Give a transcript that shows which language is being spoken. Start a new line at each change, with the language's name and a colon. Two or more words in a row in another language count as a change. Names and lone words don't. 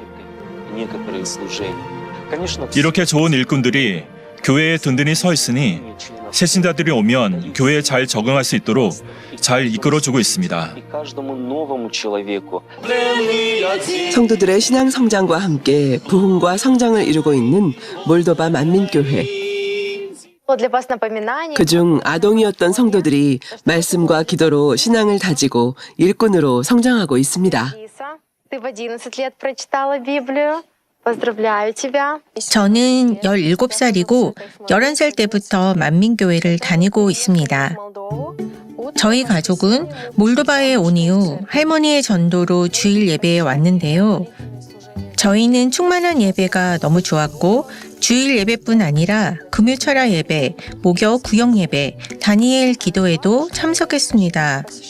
Korean: 이렇게 좋은 일꾼들이 교회에 든든히 서 있으니 새신자들이 오면 교회에 잘 적응할 수 있도록 잘 이끌어주고 있습니다. 성도들의 신앙 성장과 함께 부흥과 성장을 이루고 있는 몰도바 만민교회.
Russian: Для вас напоминание.
Korean: 그중 아동이었던 성도들이 말씀과 기도로 신앙을 다지고 일꾼으로 성장하고 있습니다.
Russian: Лиса, ты в 11 лет прочитала Библию. Поздравляю тебя.
Korean: 저는 17살이고 11살 때부터 만민교회를 다니고 있습니다. 저희 가족은 몰도바에 온 이후 할머니의 전도로 주일 예배에 왔는데요. 저희는 충만한 예배가 너무 좋았고 주일 예배뿐 아니라 금요철야 예배, 목요 구역 예배, 다니엘 기도에도 참석했습니다.